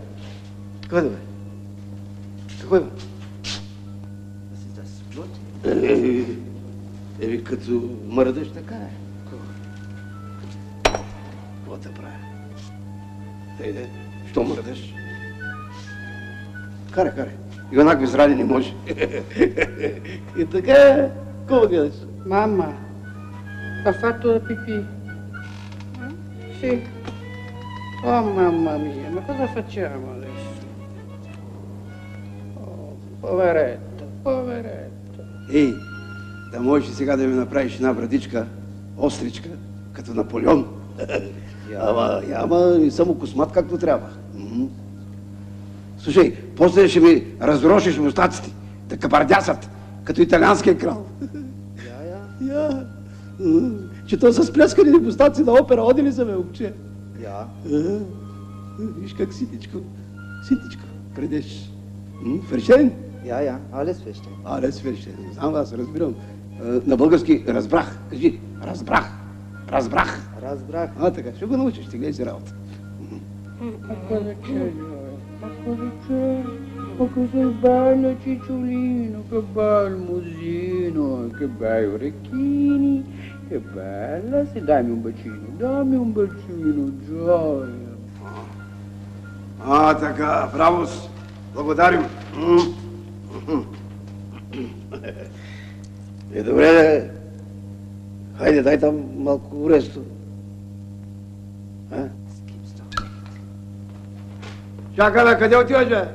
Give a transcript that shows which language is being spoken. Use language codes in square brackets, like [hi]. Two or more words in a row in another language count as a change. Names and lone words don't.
[bg] Какво е, бе? Какво е, бе? Еви, като мърдаш, така е. Какво те прави? Дейде, що мърдаш? Карай. И онак без рани не може. И така е. Какво гледаш? [it] Mamma, ha fatto la pipì? Sì. Oh mamma mia, ma cosa facciamo adesso? Oh, poveretto. [bg] Ей, да можеш сега да ми направиш една брадичка, остричка, като Наполеон. Ама не съм космат както трябва. Слушай, после ще ми разрошиш мустаците, да кабардясат, като италианския крал. Че то са спляскани мустаци на опера, оди ли са, бе, момче? Виж как ситичко, крадеш. Ферштейн? [de] Ja, alles verstehen. Alles verstehen. [bg] Знам аз, разбирам. На български разбрах. Кажи, разбрах. Разбрах. А, така, ще го научиш, ще гледай си работа. [it] Ma cos'è bello Cicciolino, che bel musino, che bei orecchini, che bella. Sì, dammi un bacino, gioia. [bg] А, така, браво! Благодарим. Добре, хайде, дай там малко ресто. Чакай, бе, къде отиваш, бе?